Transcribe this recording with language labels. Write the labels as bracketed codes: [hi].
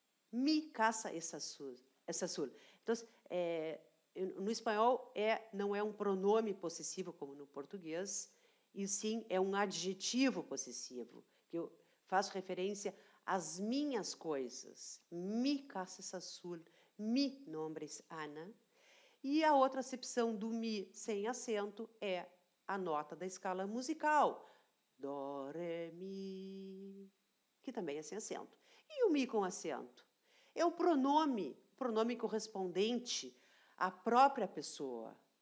[es] Mi casa es azul. [pt] Então, no espanhol não é um pronome possessivo como no português, e sim é um adjetivo possessivo, que eu faço referência às minhas coisas. [es] Mi casa es azul, mi nombre es Ana. [pt] E a outra acepção do mi sem acento é a nota da escala musical. Dó, ré, mi, que também é sem acento. E o mi com acento? É o pronome correspondente à própria pessoa.